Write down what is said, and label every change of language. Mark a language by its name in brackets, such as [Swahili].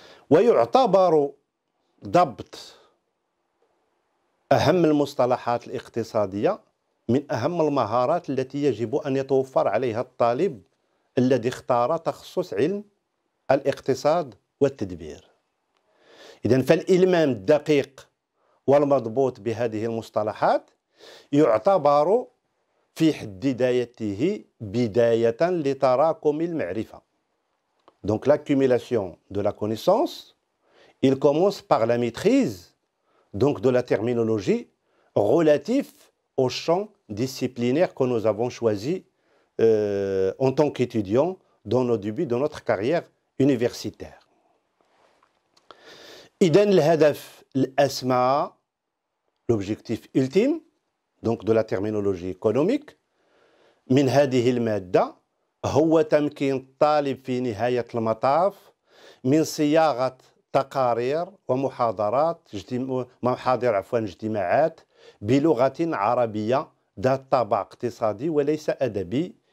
[Arabic] ويعتبر ضبط أهم المصطلحات الاقتصادية من أهم المهارات التي يجب أن يتوفر عليها الطالب الذي اختار تخصص علم الاقتصاد والتدبير. إذن فالإلمام الدقيق والمضبوط بهذه المصطلحات يعتبر في حد ذاته بداية لتراكم المعرفة. [French] Donc l'accumulation de la connaissance, il commence par la maîtrise donc de la terminologie relative au champ disciplinaire que nous avons choisi en tant qu'étudiants dans nos débuts de notre carrière universitaire. [Arabic] إذن الهدف الأسمى، [French] l'objectif ultime donc de la terminologie économique [Arabic] من هذه المادة هو تمكين الطالب في نهاية المطاف من صياغة تقارير ومحاضرات اجتماعات بلغة عربية ذات طابع اقتصادي وليس أدبي،